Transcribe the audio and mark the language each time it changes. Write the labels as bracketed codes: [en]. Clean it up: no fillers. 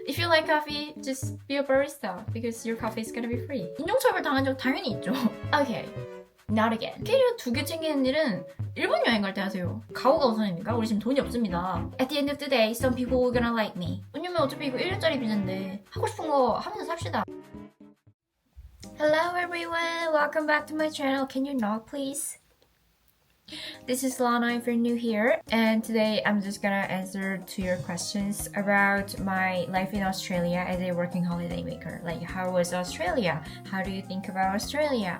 [en] If you like coffee, just be a barista because your coffee is gonna be free. [ko] 인종차별 당한 적 당연히 있죠. [en] Okay, not again. [ko] 캐리어 2개 챙기는 일은 일본 여행 갈 때 하세요. 가오가 우선입니까? 우리 지금 돈이 없습니다. [en] At the end of the day, some people are gonna like me. [ko] 왜냐면 어차피 이거 1년짜리 비자인데 하고 싶은 거 하면서 삽시다. [en] Hello everyone, welcome back to my channel. Can you knock please? This is Lana if you're new here, and today I'm just gonna answer to your questions about my life in Australia as a working holiday maker. Like, how was Australia? How do you think about Australia?